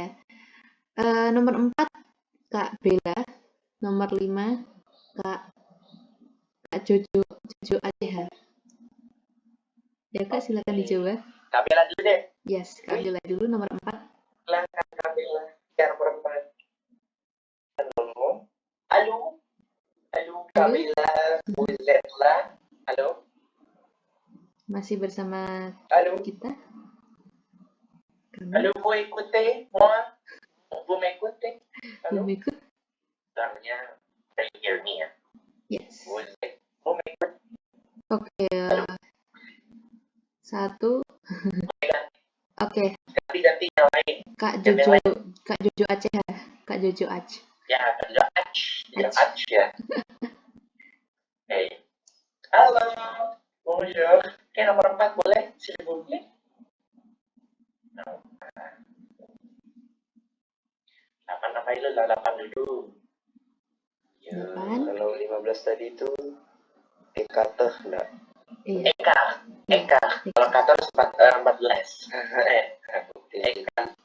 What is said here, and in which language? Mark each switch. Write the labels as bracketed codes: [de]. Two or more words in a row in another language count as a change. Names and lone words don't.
[id] Nomor 4 Kak Bella, nomor 5 Kak Jojo Adeha. Ya Kak, silakan dicoba. Kak Bella dulu deh. Yes, Kak Bella dulu nomor 4. Silakan Kak Bella. Yang nomor 4. Halo. Kak Bella. [fr] Vous êtes là? [id] Halo. Masih bersama Halo. kita. Kami Halo, [fr] vous écoutez moi? Vous m'écoutez? [id] Halo. belum ikut. Caranya [en] can you hear me [id] ya? Yes. [fr] Vous m'écoutez? [id] Oke. 1. Oke, Ganti yang lain. Kak Yang Jojo lain. Aceh ya. Kak Jojo Aceh. Ya, Ach ya. Hey. Halo. Bonjour. Oke, nomor 4 boleh? [fr] S'il vous plaît. 8 [id] apa itu? 8 dulu. Ya, 8. Kalau 15 tadi itu Eka teh enggak? Iya. Eka. Iya. Kalau kata 14. Eka.